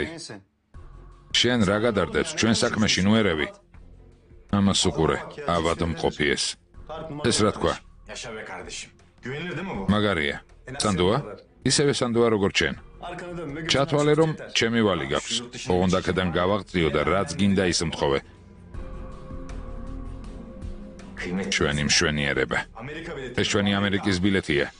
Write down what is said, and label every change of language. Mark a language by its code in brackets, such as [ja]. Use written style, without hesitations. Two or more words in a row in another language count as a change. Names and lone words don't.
[ka] შენ რა გადარდებს ჩვენ საქმეში ნუ ერევი? ამას უყურე, ავადმყოფი ეს. ეს რა თქვა? [tr] Yaşa be kardeşim. Güvenilir değil mi bu? [ka] მაგარია. სანდოა? ისევე სანდოა როგორც შენ. [tr] Arkanı dönme. gözünü [ka] ჩათვალე [tr] açık [ka] რომ [tr] yeter. [ka] ჩემი ვალი გაქვს. ოღონდ აქედან გავაღწიო და რაც გინდა ის მთხოვე. [tr] Kıymetli. [ka] ჩვენი მშვენიერება. [tr] Amerika bileti. [ka] ეს ჩვენი ამერიკის ბილეთია.